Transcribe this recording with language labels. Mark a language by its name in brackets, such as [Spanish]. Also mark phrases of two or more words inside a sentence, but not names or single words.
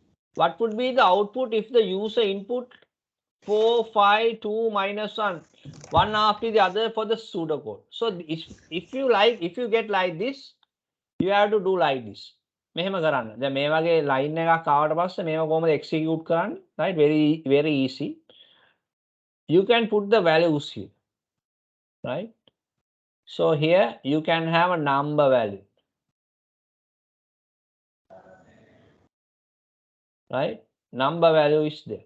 [English] What would be the output if the user input 4, 5, 2, minus 1, one after the other for the pseudocode? So if you get like this, you have to do like this. [Sinhala] මෙහෙම කරන්න. දැන් මේ වගේ line එකක් ආවට පස්සේ මේව කොහොමද execute කරන්නේ? [English] Right? Very easy. You can put the values here. Right? So here you can have a number value. Right? Number value is there.